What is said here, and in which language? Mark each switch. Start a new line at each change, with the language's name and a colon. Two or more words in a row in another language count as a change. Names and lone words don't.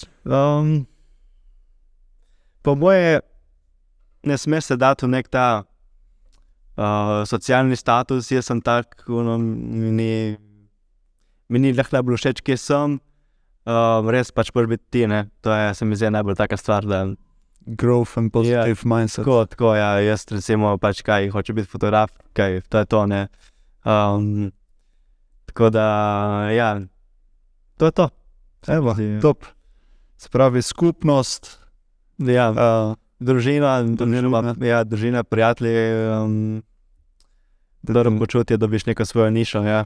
Slovenian: Po moje ne smeš se dati v nek ta socialni status, jaz sem tak, mi ni lahko najbolj všeč, kje sem, res pač moraš biti ti, ne, to je, se mi zdi najbolj taka stvar, da
English: growth and positive mindset.
Slovenian: Tako, ja, jaz recimo pač kaj, hoče biti fotograf, kaj, to je to, ne. Tako da, ja, to je to. Evo, top. Se pravi, skupnost. Ja, družina, prijatelji, dobro počutje, dobiš neko svojo nišo, ja.